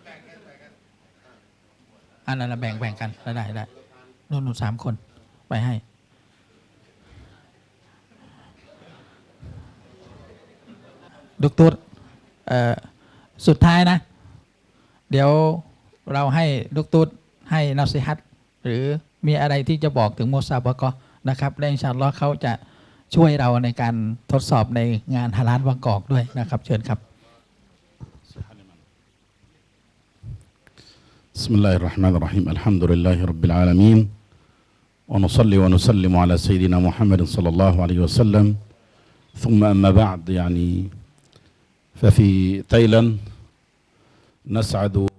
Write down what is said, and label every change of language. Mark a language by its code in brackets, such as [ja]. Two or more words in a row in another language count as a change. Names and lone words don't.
[th] อันนั้นแบ่งกันได้นู้น3 คนไปให้ดอกเตอร์สุดท้ายนะเดี๋ยวเราให้ดอกเตอร์ให้นัสซิฮัตหรือมีอะไรที่จะบอกถึงมุซาบะกอนะครับและ [ar] إن شاء الله [th] เขาจะช่วยเราในการทดสอบในงานฮาลาลบางกอกด้วยนะครับเชิญครับ [ar] بسم الله الرحمن الرحيم الحمد لله رب العالمين ونصلي ونسلم على سيدنا محمد صلى الله عليه وسلم ثم أما بعد يعني ففي تايلاند نسعد